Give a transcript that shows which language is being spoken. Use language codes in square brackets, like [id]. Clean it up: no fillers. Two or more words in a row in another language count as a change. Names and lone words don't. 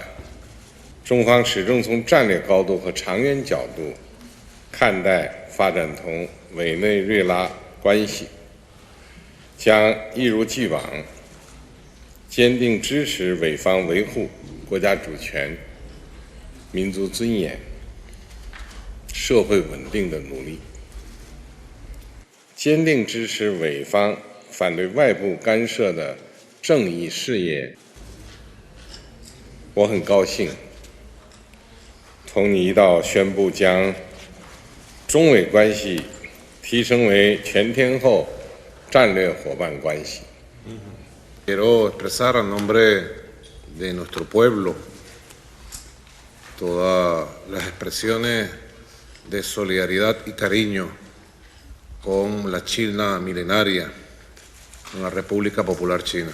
[zh] 中方始终从战略高度和长远角度看待发展同委内瑞拉关系，将一如既往坚定支持委方维护国家主权、民族尊严、社会稳定的努力，坚定支持委方反对外部干涉的正义事业。我很高兴同你一道宣布将中委关系提升为全天候战略伙伴关系。 [es] Quiero expresar a nombre de nuestro pueblo todas las expresiones de solidaridad y cariño con la China milenaria, con la República Popular China.